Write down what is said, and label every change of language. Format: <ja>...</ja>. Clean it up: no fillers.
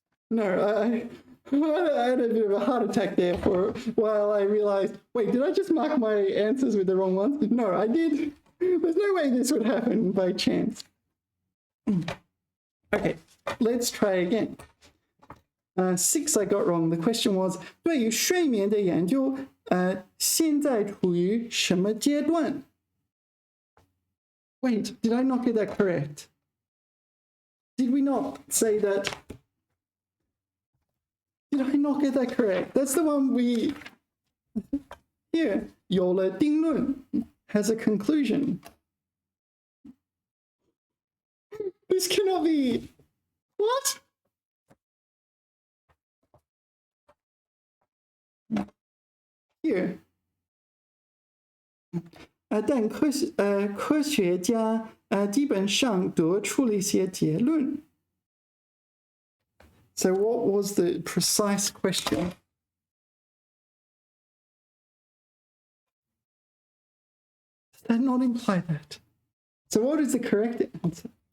<en>No, I had a bit of a heart attack there for a while. I realized, wait, did I just mark my answers with the wrong ones? No, I did. There's no way this would happen by chance. Okay, let's try again. 6 I got wrong. The question was,</en> <zh>对于睡眠的研究，现在处于什么阶段?</zh> <en>Wait, did I not get that correct? Did we not say that? Did I not get that correct? That's the one we... Here,</en> <zh>有了定论</zh> <en>has a conclusion. This cannot be... What? Here.</en> <zh>但科学家基本上得出了一些结论。</zh> <en>So what was the precise question? Does that not imply that? So what is the correct answer?</en>